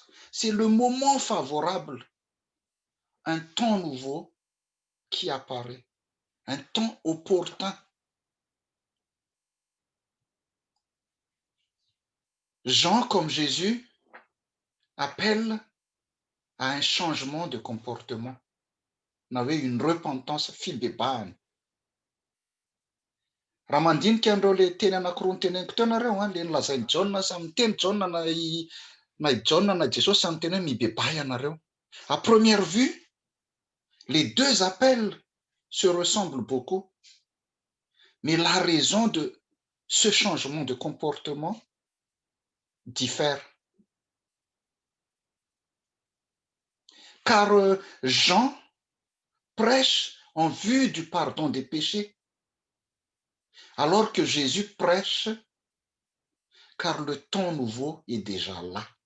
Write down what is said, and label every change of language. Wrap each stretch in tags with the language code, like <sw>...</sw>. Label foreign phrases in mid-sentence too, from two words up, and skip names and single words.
<fr>C'est le moment favorable, un temps nouveau qui apparaît, un temps opportun. Jean, comme Jésus, appelle à un changement de comportement. On avait une repentance filbebahany.</fr> <mg>Raha mandinika andreo le teny anankiroa nyteneniko teo nareo, le nolazainy Jaona samy teny Jaona na Jaona na Jesosy samy teny hoe mibebahy ianareo.</mg> <fr>À première vue, les deux appels se ressemblent beaucoup, mais la raison de ce changement de comportement diffère. Car Jean prêche en vue du pardon des péchés, alors que Jésus prêche car le temps nouveau est déjà là.</fr>